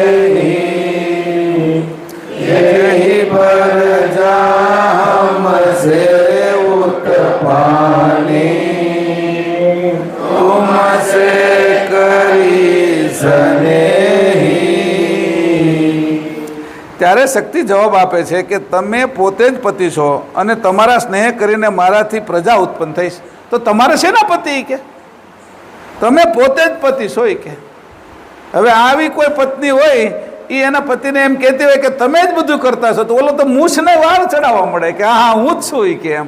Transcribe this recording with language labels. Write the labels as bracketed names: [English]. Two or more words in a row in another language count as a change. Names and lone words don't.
[Hindi] यही पर जाम से उत्पानी तुमसे करी स्नेही. [Gujarati] ત્યારે શક્તિ જવાબ આપે છે કે તમે પોતે જ પતિ છો અને તમારા સ્નેહ કરીને મારાથી પ્રજા ઉત્પન્ન થઈશ. તો તમારે શેના પતિ કે તમે પોતે જ પતિ છો કે. હવે આવી કોઈ પત્ની હોય એ એના પતિને એમ કહેતી હોય કે તમે જ બધું કરતા છો, તો ઓલો તો મૂછને વાળ ચડાવવા મળે કે હા હું જ છું કે એમ.